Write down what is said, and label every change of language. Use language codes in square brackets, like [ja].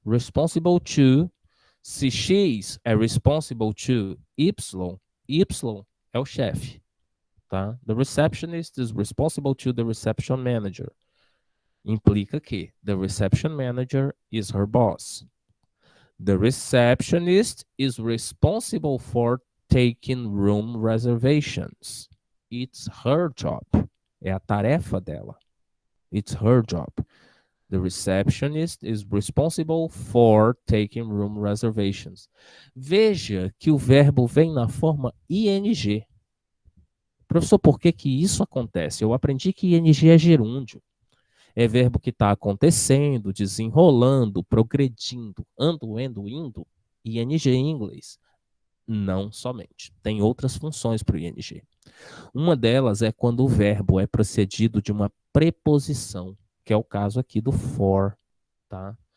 [pt] Responsible to, se X é responsible to Y, Y é o chefe, tá? [en] The receptionist is responsible to the reception manager. [pt] Implica que [en] the reception manager is her boss. The receptionist is responsible for taking room reservations. It's her job. [pt] É a tarefa dela. [en] It's her job. The receptionist is responsible for taking room reservations. [pt] Veja que o verbo vem na forma ing. Professor, por que que isso acontece? Eu aprendi que ing é gerúndio. É verbo que está acontecendo, desenrolando, progredindo, indo, ing em inglês. Não somente. Tem outras funções para o ing. Uma delas é quando o verbo é precedido de uma preposição, que é o caso aqui do for, tá?